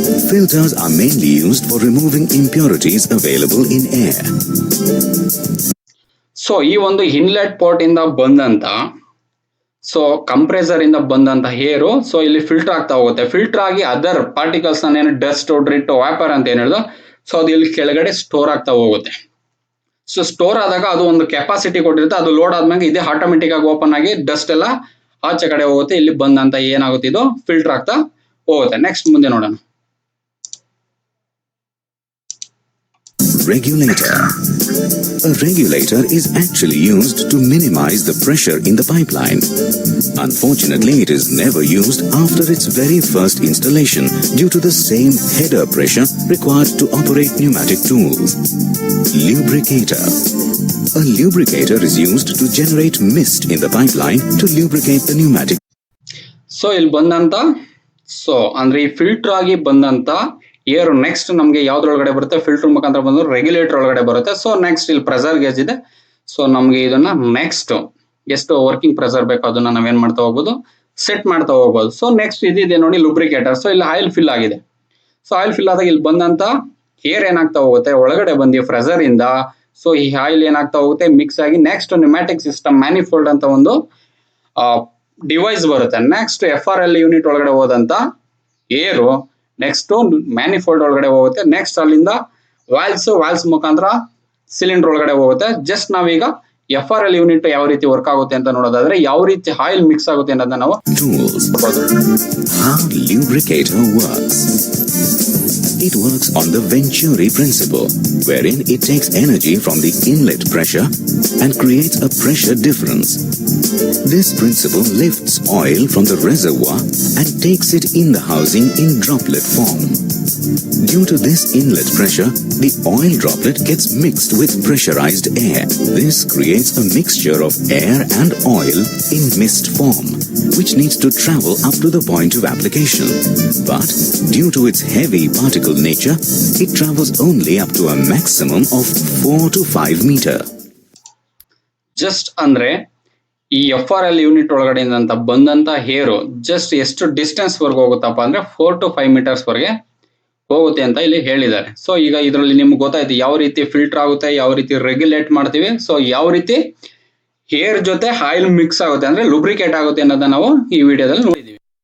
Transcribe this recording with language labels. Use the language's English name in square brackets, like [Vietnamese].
[English] Filters are mainly used for removing impurities available in air. [Kannada] So ಈ ಒಂದು inlet port ಇಂದ ಬಂದಂತ so compressor ಇಂದ ಬಂದಂತ ಹೇರು ಸೊ ಇಲ್ಲಿ ಫಿಲ್ಟರ್ ಆಗ್ತಾ ಹೋಗುತ್ತೆ. ಫಿಲ್ಟರ್ ಆಗಿ ಅದರ್ ಪಾರ್ಟಿಕಲ್ಸ್ ಏನು ಡಸ್ಟ್, ಡ್ರಿಟ್, ವ್ಯಾಪರ್ ಅಂತ ಏನ್ ಹೇಳಿದ್ರು, ಸೊ ಅದು ಇಲ್ಲಿ ಕೆಳಗಡೆ ಸ್ಟೋರ್ ಆಗ್ತಾ ಹೋಗುತ್ತೆ. ಸೊ ಸ್ಟೋರ್ ಆದಾಗ ಅದು ಒಂದು ಕೆಪಾಸಿಟಿ ಕೊಟ್ಟಿರುತ್ತೆ, ಅದು ಲೋಡ್ ಆದ್ಮೇಲೆ ಇದೇ ಆಟೋಮೆಟಿಕ್ ಆಗಿ ಓಪನ್ ಆಗಿ ಡಸ್ಟ್ ಎಲ್ಲ ಆಚೆ ಕಡೆ ಹೋಗುತ್ತೆ. ಇಲ್ಲಿ ಬಂದಂತ ಏನಾಗುತ್ತೆ, ಇದು ಫಿಲ್ಟರ್ ಆಗ್ತಾ ಹೋಗುತ್ತೆ. ನೆಕ್ಸ್ಟ್ ಮುಂದೆ ನೋಡೋಣ. [English] Regulator. A regulator is actually used to minimize the pressure in the pipeline. Unfortunately, it is never used after its very first installation due to the same header pressure required to operate pneumatic tools. Lubricator. A lubricator is used to generate mist in the pipeline to lubricate the pneumatic. [Kannada] So ಇಲ್ಲಿ ಬಂದಂತ so ಅಂದ್ರೆ ಈ filter ಆಗಿ ಬಂದಂತ air next ನಮ್ಗೆ ಯಾವ್ದ್ರೊಳಗಡೆ ಬರುತ್ತೆ, filter ಮುಖಾಂತರ ಬಂದ್ರೆ ರೆಗ್ಯುಲೇಟರ್ ಒಳಗಡೆ ಬರುತ್ತೆ. ಸೊ ನೆಕ್ಸ್ಟ್ ಇಲ್ಲಿ ಪ್ರೆಷರ್ ಗೇಜ್ ಇದೆ. ಸೊ ನಮ್ಗೆ ಇದನ್ನ ನೆಕ್ಸ್ಟ್ ಎಷ್ಟು ವರ್ಕಿಂಗ್ ಪ್ರೆಷರ್ ಬೇಕೋ ಅದನ್ನ ನಾವೇನ್ ಮಾಡ್ತಾ ಹೋಗ್ಬೋದು, ಸೆಟ್ ಮಾಡ್ತಾ ಹೋಗ್ಬೋದು. ಸೊ ನೆಕ್ಸ್ಟ್ ಇದಿದೆ ನೋಡಿ ಲುಬ್ರಿಕೇಟರ್. ಸೊ ಇಲ್ಲಿ ಆಯಿಲ್ ಫಿಲ್ ಆಗಿದೆ. ಸೊ ಆಯಿಲ್ ಫಿಲ್ ಆದಾಗ ಇಲ್ಲಿ ಬಂದಂತ ಏರ್ ಏನಾಗ್ತಾ ಹೋಗುತ್ತೆ, ಒಳಗಡೆ ಬಂದಿ ಪ್ರೆಷರ್ ಇಂದ ಸೊ ಈ ಆಯಿಲ್ ಏನಾಗ್ತಾ ಹೋಗುತ್ತೆ, ಮಿಕ್ಸ್ ಆಗಿ ನೆಕ್ಸ್ಟ್ ನ್ಯೂಮ್ಯಾಟಿಕ್ ಸಿಸ್ಟಮ್ ಮ್ಯಾನಿಫೋಲ್ಡ್ ಅಂತ ಒಂದು ಡಿವೈಸ್ ಬರುತ್ತೆ. ನೆಕ್ಸ್ಟ್ FRL ಯೂನಿಟ್ ಒಳಗಡೆ ಹೋದಂತ ಏರು ನೆಕ್ಸ್ಟ್ ಮ್ಯಾನಿಫೋಲ್ಡ್ ಒಳಗಡೆ ಹೋಗುತ್ತೆ. ನೆಕ್ಸ್ಟ್ ಅಲ್ಲಿಂದ ವಾಲ್ಸ್ ಮುಖಾಂತರ ಸಿಲಿಂಡರ್ ಒಳಗಡೆ ಹೋಗುತ್ತೆ. ಜಸ್ಟ್ ನಾವೀಗ FRL ಯೂನಿಟ್ ಯಾವ ರೀತಿ ವರ್ಕ್ ಆಗುತ್ತೆ ಅಂತ ನೋಡೋದಾದ್ರೆ ಯಾವ ರೀತಿ ಆಯಿಲ್ ಮಿಕ್ಸ್ ಆಗುತ್ತೆ ಅನ್ನೋದನ್ನ ನಾವು [English] Tools. How lubricator works. It works on the Venturi principle, wherein it takes energy from the inlet pressure and creates a pressure difference. This principle lifts oil from the reservoir and takes it in the housing in droplet form. Due to this inlet pressure, the oil droplet gets mixed with pressurized air. This creates a mixture of air and oil in mist form, which needs to travel up to the point of application. But due to its heavy particle nature, it travels only up to a maximum of 4 to 5 meter. [Kannada] Just ಅಂದ್ರೆ ಈ FRL unit ಒಳಗಡೆಯಿಂದ ಬಂದಂತ ಹೇರು just ಎಷ್ಟು distance ವರ್ಗ ಹೋಗುತ್ತಪ್ಪ ಅಂದ್ರೆ 4 to 5 metres ವರೆಗೆ ಹೋಗುತ್ತೆ ಅಂತ ಇಲ್ಲಿ ಹೇಳಿದ್ದಾರೆ. ಸೊ ಈಗ ಇದರಲ್ಲಿ ನಿಮ್ಗೆ ಗೊತ್ತಾಯ್ತು ಯಾವ ರೀತಿ ಫಿಲ್ಟರ್ ಆಗುತ್ತೆ, ಯಾವ ರೀತಿ ರೆಗ್ಯುಲೇಟ್ ಮಾಡ್ತೀವಿ, ಸೊ ಯಾವ ರೀತಿ ಹೇರ್ ಜೊತೆ ಆಯಿಲ್ ಮಿಕ್ಸ್ ಆಗುತ್ತೆ ಅಂದ್ರೆ ಲುಬ್ರಿಕೇಟ್ ಆಗುತ್ತೆ ಅನ್ನೋದನ್ನ ನಾವು ಈ ವಿಡಿಯೋದಲ್ಲಿ ನೋಡಿದೀವಿ.